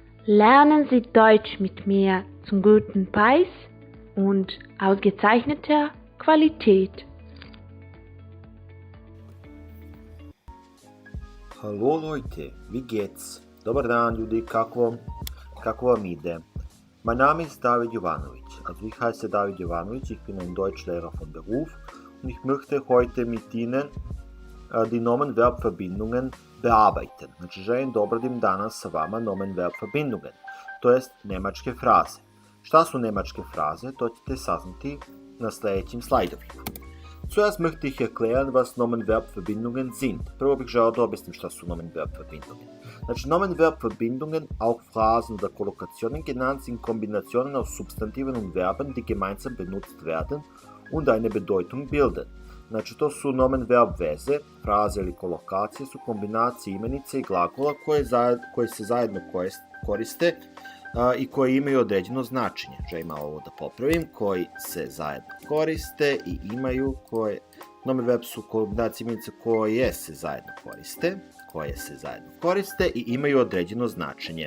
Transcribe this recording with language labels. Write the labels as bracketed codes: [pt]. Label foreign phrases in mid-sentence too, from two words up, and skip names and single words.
[de] Lernen Sie Deutsch mit mir zum guten Preis und ausgezeichneter Qualität. Hallo Leute, wie geht's? [sr] Dobar dan ljudi, kako vam ide? [de] Mein Name ist David Jovanovic. Also ich heiße David Jovanovic, ich bin ein Deutschlehrer von Beruf und ich möchte heute mit Ihnen die Nomen-Verb-Verbindungen bearbeiten. [sr] Znači želim da obradim danas sa vama Nomen-Verb-Verbindungen, to jest nemačke fraze. Šta su nemačke fraze? To ćete saznati na sljedećim slajdovima. [de] Zuerst möchte ich erklären, was Nomen-Verb-Verbindungen sind. [sr] Prvo bih želeo da objasnim šta su Nomen-Verb-Verbindungen. [de] Znači, Nomen-Verb-Verbindungen, auch Phrasen oder Kollokationen genannt, sind Kombinationen aus Substantiven und Verben, die gemeinsam benutzt werden und eine Bedeutung bilden. [sr] Znači, to su nomen-verb veze, fraze ili kolokacije su kombinacije imenice i glagola koje se zajedno koriste i koje imaju određeno značenje. Želim ovo da popravim, koji se zajedno koriste i imaju nomen-verb su kombinacije imenice koje se zajedno koriste i imaju određeno značenje.